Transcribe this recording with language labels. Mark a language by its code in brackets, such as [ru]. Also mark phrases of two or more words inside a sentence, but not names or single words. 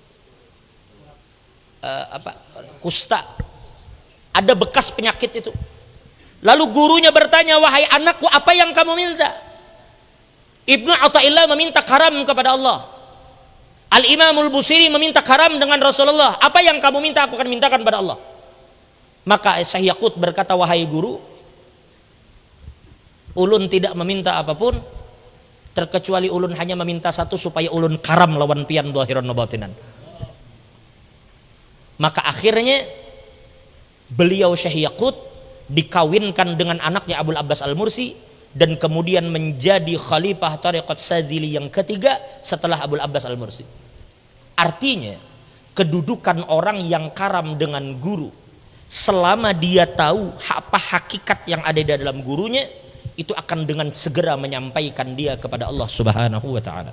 [id] Kusta. Ada bekas penyakit itu. Lalu gurunya bertanya, wahai anakku, apa yang kamu minta? Ibnu Athaillah meminta karam kepada Allah. Al-Imamul Busiri meminta karam dengan Rasulullah. Apa yang kamu minta aku akan mintakan pada Allah. Maka Syekh Yaqut berkata, wahai guru, ulun tidak meminta apapun terkecuali ulun hanya meminta satu, supaya [bjn] ulun karam lawan pian [ar] ظاهرا وباطنا. [id] Maka akhirnya beliau Syekh Yaqut dikawinkan dengan anaknya Abul Abbas Al-Mursi, dan kemudian menjadi khalifah tariqat Syadzili yang ketiga setelah Abul Abbas Al-Mursi. Artinya kedudukan orang yang karam dengan guru, selama dia tahu apa hakikat yang ada di dalam gurunya, itu akan dengan segera menyampaikan dia kepada Allah [ar] سبحانه وتعالى.